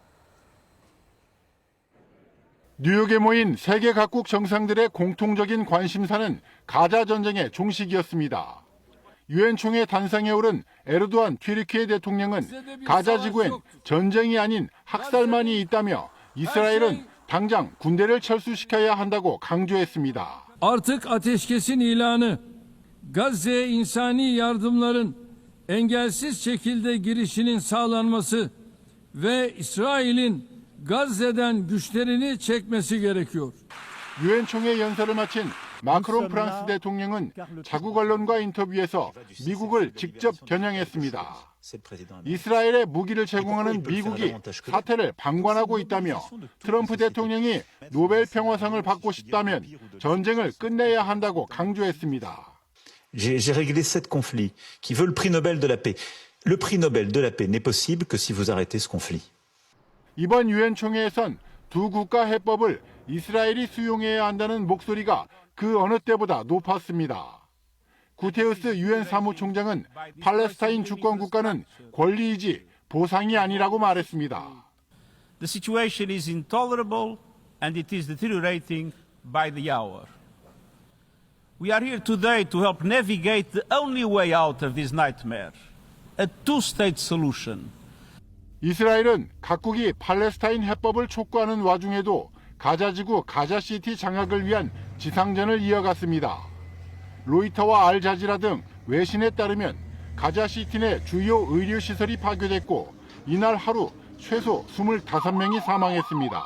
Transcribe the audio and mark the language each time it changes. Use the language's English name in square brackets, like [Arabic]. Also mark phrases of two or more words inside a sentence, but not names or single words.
[Korean] 뉴욕에 모인 세계 각국 정상들의 공통적인 관심사는 가자 전쟁의 종식이었습니다. 유엔 총회 단상에 오른 에르도안 튀르키예 대통령은 가자 지구엔 전쟁이 아닌 학살만이 있다며 이스라엘은 당장 군대를 철수시켜야 한다고 강조했습니다. [Turkish] Artık ateşkesin ilanı, Gazze'ye insani yardımların engelsiz şekilde girişinin sağlanması ve İsrail'in Gazze'den güçlerini çekmesi gerekiyor. [Korean] 유엔 총회 연설을 마친 마크롱 프랑스 대통령은 자국 언론과 인터뷰에서 미국을 직접 겨냥했습니다. 이스라엘에 무기를 제공하는 미국이 사태를 방관하고 있다며 트럼프 대통령이 노벨 평화상을 받고 싶다면 전쟁을 끝내야 한다고 강조했습니다. [French] J'ai réglé 7 conflits qui veut le prix Nobel de la paix. Le prix Nobel de la paix n'est possible que si vous arrêtez ce conflit. [Korean] 이번 유엔 총회에선 두 국가 해법을 이스라엘이 수용해야 한다는 목소리가 그 어느 때보다 높았습니다. 구테르스 유엔 사무총장은 팔레스타인 주권 국가는 권리이지 보상이 아니라고 말했습니다. [English] The situation is intolerable and it is deteriorating by the hour. We are here today to help navigate the only way out of this nightmare, a two-state solution. [Korean] 이스라엘은 각국이 팔레스타인 해법을 촉구하는 와중에도 가자지구 가자시티 장악을 위한 지상전을 이어갔습니다. 로이터와 알자지라 등 외신에 따르면 가자시티 내 주요 의료시설이 파괴됐고 이날 하루 최소 25명이 사망했습니다.